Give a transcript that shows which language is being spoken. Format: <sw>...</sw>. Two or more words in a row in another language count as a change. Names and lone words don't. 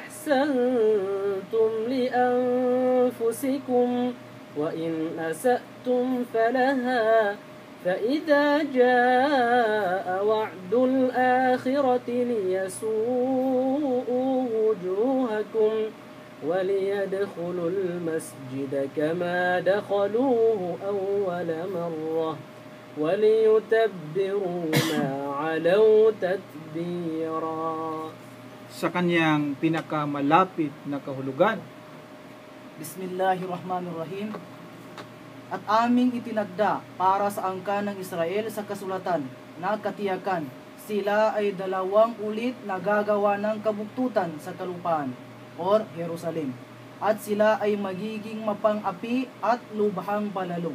<ar>لأنفسكم وإن أسأتم فلها فإذا جاء وعد الآخرة ليسوءوا وجوهكم وليدخلوا المسجد كما دخلوه أول مرة وليتبروا ما علوا تتبيرا.</ar> <tl>Sa kanyang pinakamalapit na kahulugan. Bismillahirrahmanirrahim. At aming itinagda para sa angkan ng Israel sa kasulatan na katiyakan, sila ay 2 ulit na gagawa ng kabuktutan sa kalupaan or Jerusalem, at sila ay magiging mapang-api at lubhang palalong.</tl>